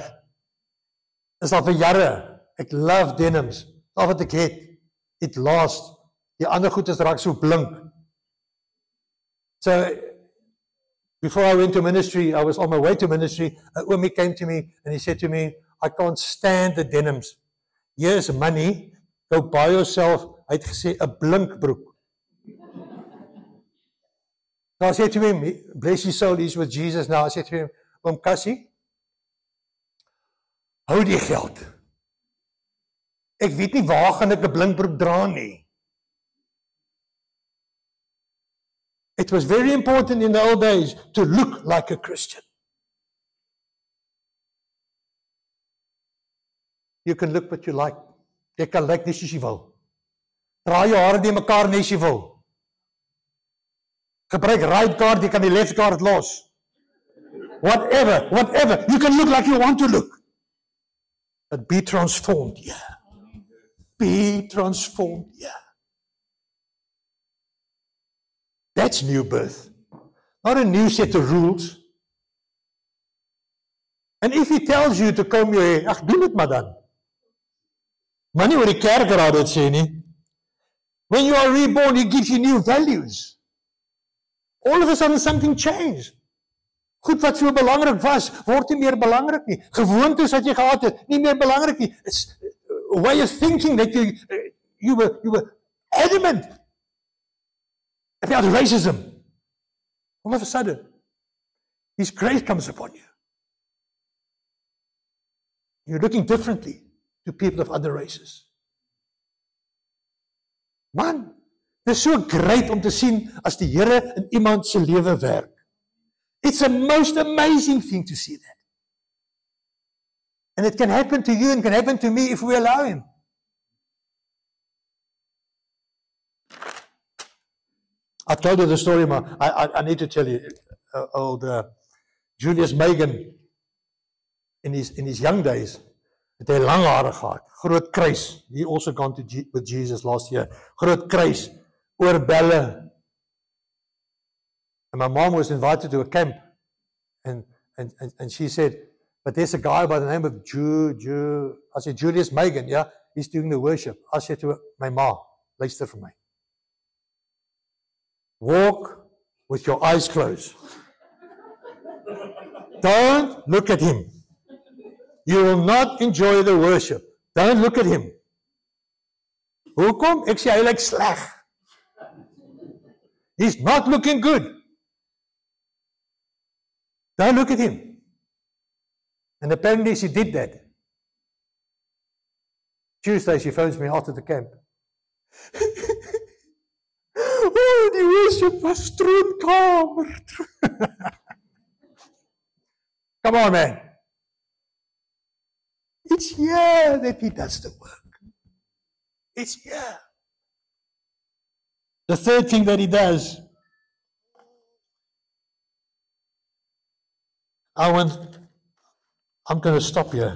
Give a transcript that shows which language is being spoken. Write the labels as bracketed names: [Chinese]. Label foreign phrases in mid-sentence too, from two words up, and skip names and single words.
[Afrikaans] Is al vir jare, ek [English] love denims, [Afrikaans] al wat ek het, [English] it lasts, [Afrikaans] die ander goed is raak so blink. [English] So, before I went to ministry, I was on my way to ministry, Oomie came to me, and he said to me, I can't stand the denims. Here's money, go buy yourself, [Afrikaans] hy het gesê, 'n blink broek. [English] So I said to him, bless his soul, he's with Jesus now. I said to him, [Afrikaans] Oom Cassie, hou die geld. Ek weet nie waar gaan ek 'n blinkbroek dra nie. [English] It was very important in the old days to look like a Christian. You can look what you like. [Afrikaans] Jy kan lyk net soos jy wil. Draai jou hare die mekaar net as jy wil. Gebruik right guard, jy kan die left guard los. [English] Whatever. You can look like you want to look. But be transformed, yeah. Be transformed, yeah. That's new birth. Not a new set of rules. And if he tells you to comb your hair, [Afrikaans] ag, doen dit maar dan. Maar nie oor die kerkraad dit sê nie. [English] When you are reborn, he gives you new values. All of a sudden something changed. [Afrikaans] Goed wat so belangrik was, word nie meer belangrik nie. Gewoontes wat jy gehad het, nie meer belangrik nie. [English] It's a way of thinking that you were adamant about racism. All of a sudden, His grace comes upon you. You're looking differently to people of other races. [Afrikaans] Man, dit is so great om te sien as die Here in iemand se lewe werk. [English] It's a most amazing thing to see that. And it can happen to you and can happen to me if we allow Him. I told you the story, but I need to tell you. Old Julius Megan, in his young days, [Afrikaans] het hy lang hare gehad, groot kruis. [English] He also gone with Jesus last year. [Afrikaans] Groot kruis, oorbelle. [English] And my mom was invited to a camp, and she said, but there's a guy by the name of I said, Julius Megan, yeah, he's doing the worship. I said to her, [Afrikaans] my ma, luister vir my. [English] Walk with your eyes closed. Don't look at him. You will not enjoy the worship. Don't look at him. [Afrikaans] Hoekom? Ek sê hy lyk sleg. [English] He's not looking good. Don't look at him. And apparently she did that. Tuesday she phones me after the camp. [Afrikaans] Oh, die worship was troonkamer. [English] Come on, man. It's here that he does the work. It's here. The third thing that he does, I'm going to stop here.